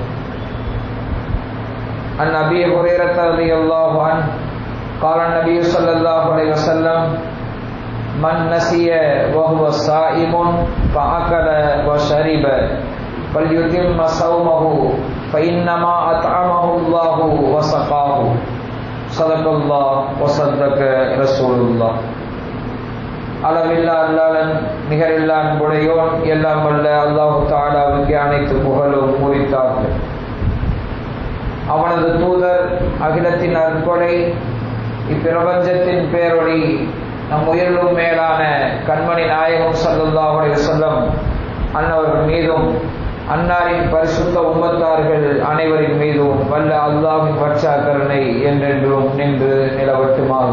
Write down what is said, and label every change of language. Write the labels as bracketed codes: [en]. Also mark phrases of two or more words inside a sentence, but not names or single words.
[ar] عن أبي هريرة رضي الله عنه قال النبي صلى الله عليه وسلم من نسي وهو صائم فأكل وشرب فليتم صومه فإنما أطعمه الله وسقاه. صدق الله وصدق رسول الله. [ta] அளவில்லா அல்லாஹ் நிகரில்லா அன்புடையோன் எல்லாம் வல்ல அல்லாஹ் தஆலாவுக்கு அனைத்து புகழும் உரித்தாகும். அவனது தூதர் அகிலத்தின் அற்பொடை இப்பிரபஞ்சத்தின் பேரொளி நம் உயிரிலும் மேலான கண்மணி நாயகம் [ar] صلى الله عليه وسلم [ta] அன்னவர்கள் மீதும் அன்னாரின் பரிசுத்த உம்மத்தார்கள் அனைவரின் மீதும் வல்ல அல்லாஹ்வின் பற்றா கருணை என்றென்றும் நின்று நிலவட்டுமாக.